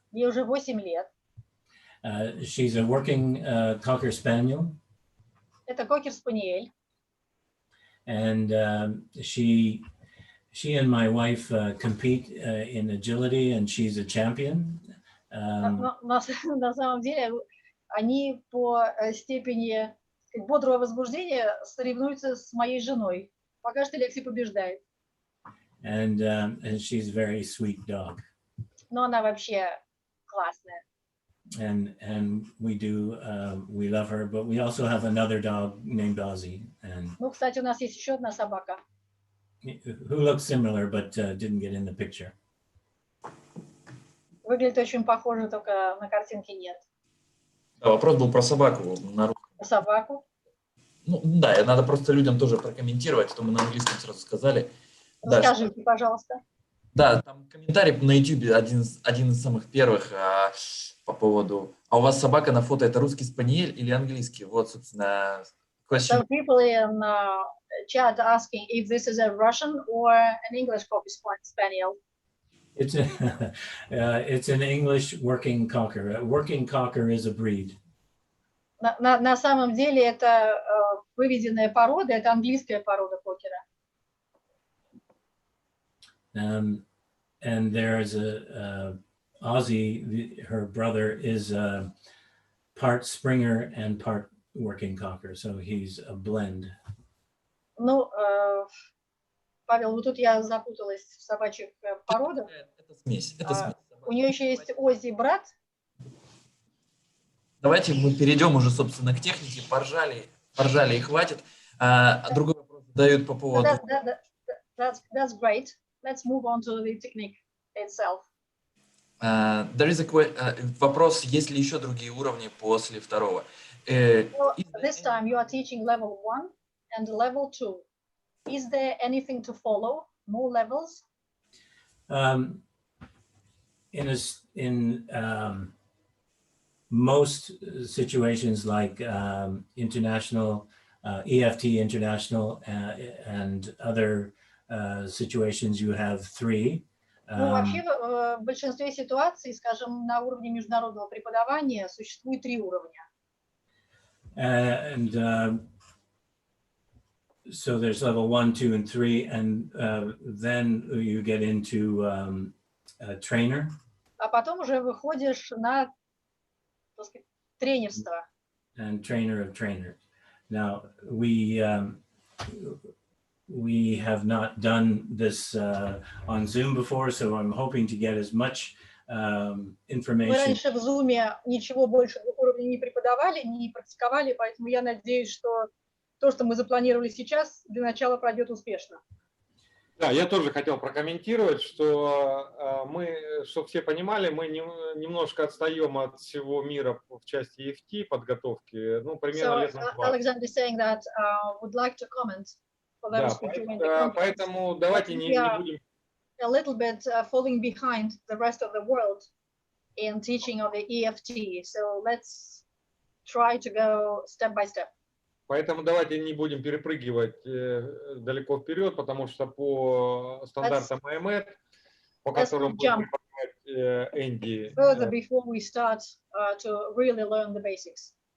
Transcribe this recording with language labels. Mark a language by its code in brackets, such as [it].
[ru] Ей уже 8 лет. [en] She's a working Cocker Spaniel. [ru] Это кокер-спаниель. [en] And she and my wife compete in agility, and she's a champion. [ru] На самом деле они по степени бодрого возбуждения соревнуются с моей женой. Пока что Лекси побеждает. [en] And she's a very sweet dog. [ru] Но она вообще классная. [en] And we love her, but we also have another dog named Ozzy, and [ru] Ну, кстати, у нас есть еще одна собака. [en] who looks similar but didn't get in the picture. [ru] Выглядит очень похоже, только на картинке нет. Да, вопрос был про собаку. Про собаку? Ну, да, надо просто людям тоже прокомментировать, что мы на английском сразу сказали. Расскажите, пожалуйста. Да, там комментарий на YouTube один из самых первых по поводу. А у вас собака на фото это русский спаниель или английский? Вот, собственно, [en] question. Some people in chat asking if this is a Russian or an English Cocker Spaniel. It's an English working Cocker. A working Cocker is a breed. [ru] На самом деле это выведенная порода, это английская порода кокера. [en] And there's Ozzy, her brother, is part Springer and part working Cocker, so he's a blend. [ru] Ну, Павел, вот тут я запуталась в собачьих породах. Это смесь. У нее еще есть Оззи брат. Давайте мы перейдем уже, собственно, к технике. Поржали и хватит. Другой вопрос задают по поводу... [en] That's great. Let's move on to the technique itself. There is [ru] вопрос, есть ли еще другие уровни после второго? [en] This time you are teaching level 1 and level 2. Is there anything to follow? More levels? In most situations like international, EFT International and other situations, you have 3. [ru] Ну, вообще, в большинстве ситуаций, скажем, на уровне международного преподавания существует 3 уровня. [en] So there's level 1, 2, and 3, and then you get into a trainer. [ru] А потом уже выходишь на, так сказать, тренерство. [en] And trainer of trainers. Now, we have not done this on Zoom before, so I'm hoping to get as much information. [ru] Мы раньше в Zoom ничего больше 2 уровней не преподавали, не практиковали, поэтому я надеюсь, что то, что мы запланировали сейчас, для начала пройдет успешно. Да, я тоже хотел прокомментировать, что чтобы все понимали, мы немножко отстаем от всего мира в части EFT подготовки. Ну, примерно лет на 20. [en] Alexander is saying that would like to comment. [ru] Да, поэтому давайте не будем... [en] A little bit falling behind the rest of the world in teaching of the EFT. So let's try to go step by step. [ru] Поэтому давайте не будем перепрыгивать далеко вперед, потому что по стандартам IMED, по которым будет преподавать Энди, [en] further before we start to really learn the basics.